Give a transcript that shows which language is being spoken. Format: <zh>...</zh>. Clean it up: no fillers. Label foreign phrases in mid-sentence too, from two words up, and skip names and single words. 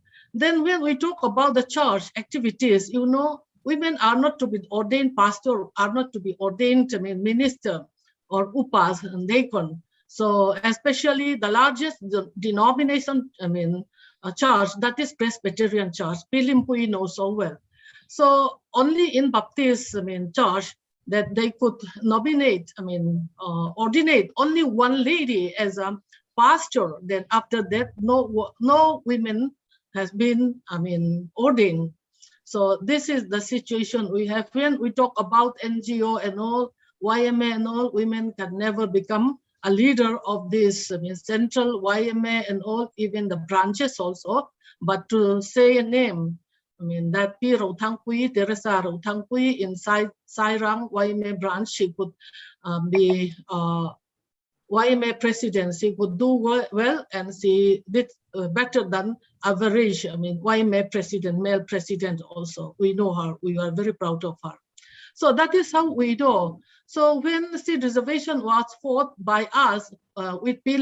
<en>Then when we talk about the church activities, you know, women are not to be ordained pastor, are not to be ordained minister or upas and deacon. So especially the largest denomination, church, that is Presbyterian Church. P. Lim Pui knows so well. So only in Baptist, church, that they could nominate, ordinate only one lady as a pastor. Then after that, no women has been, ordained. So this is the situation we have. When we talk about NGO and all, YMA and all, women can never become a leader of this central YMA and all, even the branches also. But to say a name, that P. Rothang Pui, Teresa Rothang Pui in Sairang YMA branch, she could be YMA president. She could do well, and she did better than average. YMA president, male president also. We know her. We are very proud of her. So that is how we do. So when the seat reservation was fought by us with P.</en>